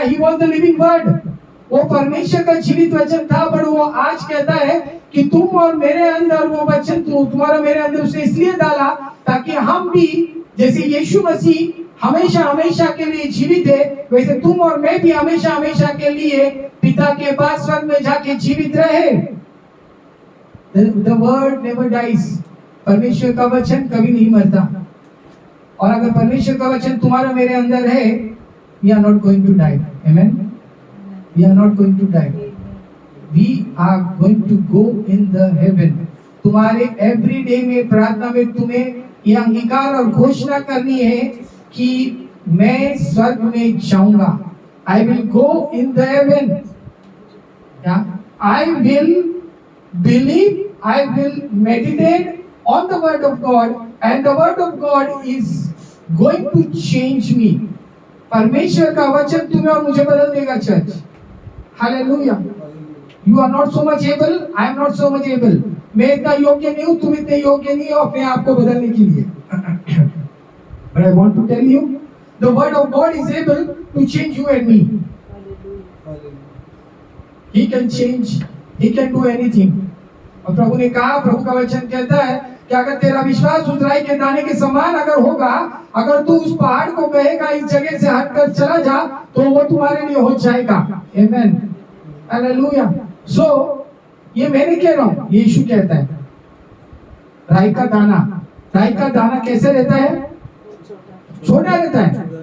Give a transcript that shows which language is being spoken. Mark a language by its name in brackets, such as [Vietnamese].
[English] He was the living word. [Hindi] वो परमेश्वर का जीवित वचन था, पर वो आज कहता है कि तुम और मेरे अंदर वो वचन तुम्हारा मेरे अंदर उसने इसलिए डाला ताकि हम भी जैसे यीशु मसीह हमेशा हमेशा के लिए जीवित है, वैसे तुम और मैं भी हमेशा हमेशा के लिए पिता के पास स्वर्ग में जाके जीवित रहे. [English] The word never dies. [Hindi] परमेश्वर का वचन कभी नहीं मरता. और अगर परमेश्वर का वचन तुम्हारा मेरे अंदर है, [English] we are not going to die. Amen. We are not going to die. We are going to go in the heaven. [Hindi] तुम्हारे [English] every day [Hindi] में प्रार्थना में तुम्हें ये अंगीकार और घोषणा करनी है कि मैं स्वर्ग में जाऊंगा. [English] I will go in the heaven. I will believe, I will meditate on the word of God, and the word of God is going to change me. [Hindi] परमेश्वर का वचन तुम्हें और मुझे बदल देगा church. Hallelujah. [English] You are not so much able, I am not so much able. [Hindi] मैं इतना योग्य नहीं हूँ, तुम इतने योग्य नहीं हो अपने आप को बदलने के लिए. [English] But I want to tell you, the word of God is able to change you and me. He can change, he can do anything. [Hindi] और प्रभु ने कहा, प्रभु का वचन कहता है कि अगर तेरा विश्वास उस राई के दाने के समान अगर होगा, अगर तू उस पहाड़ को कहेगा इस जगह से हटकर चला जा, तो वो तुम्हारे लिए हो जाएगा. आमेन. हालेलुया. सो ये मैं नहीं कह रहा हूँ, यीशु कहता है. राई का दाना कैसे रहता है? छोटा रहता है.